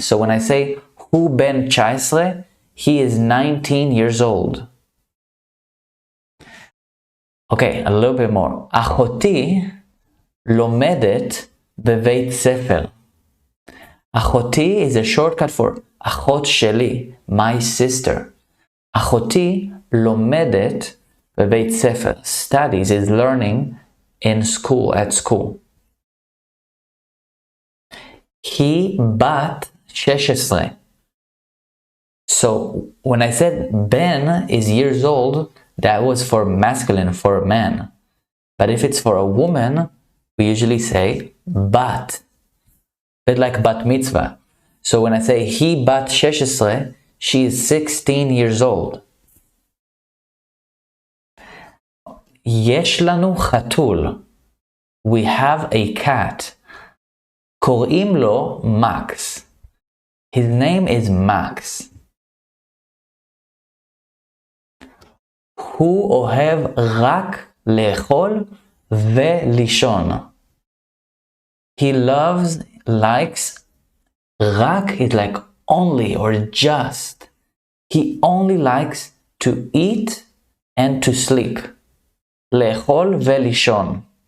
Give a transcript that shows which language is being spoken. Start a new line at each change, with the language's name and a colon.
English: So when I say
Hebrew: הוא בן 19,
English: he is 19 years old. Okay, a little bit more.
Hebrew: אחותי לומדת בבית ספר.
English: אחותי is a shortcut for
Hebrew: אחות שלי,
English: my sister.
Hebrew: אחותי לומדת בבית ספר.
English: Studies is learning in school, at school.
Hebrew: היא בת 16.
English: So when I said Ben is years old, that was for masculine, for a man. But if it's for a woman, we usually say bat. A bit like bat mitzvah. So when I say
Hebrew: היא בת 16,
English: she is 16 years old.
Hebrew: יש לנו חתול.
English: We have a cat.
Hebrew: קוראים לו
English: Max. His name is Max.
Hebrew: הוא אוהב רק לאכול ולישון.
English: He loves, likes, רק is like only or just. He only likes to eat and to sleep.
Hebrew: לאכול ולישון.